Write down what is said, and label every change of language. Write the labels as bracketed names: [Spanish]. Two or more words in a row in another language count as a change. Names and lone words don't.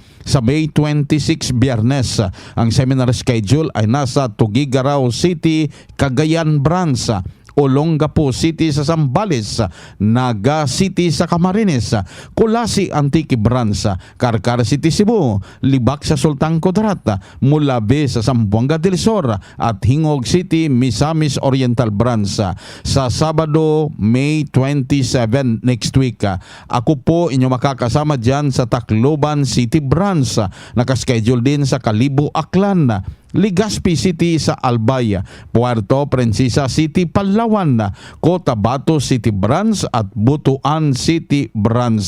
[Filipino] Sa May 26 Biyernes, ang seminar schedule ay nasa Tuguegarao City, Cagayan Branch, Olongapo City sa Zambales, Naga City sa Camarines, Kulasi Antique Branch, Carcar City Cebu, Libak sa Sultan Kudarat, Mulabe sa Zamboanga del Sur at Hingog City, Misamis Oriental Branch. Sa Sabado, May 27 [English] next week, [Filipino] ako po inyo makakasama dyan sa Tacloban City Branch. Nakaschedule din sa Kalibo, Aklan, Legazpi City sa Albay, Puerto Princesa City, Palawan, Cotabato City Branch at Butuan City Branch.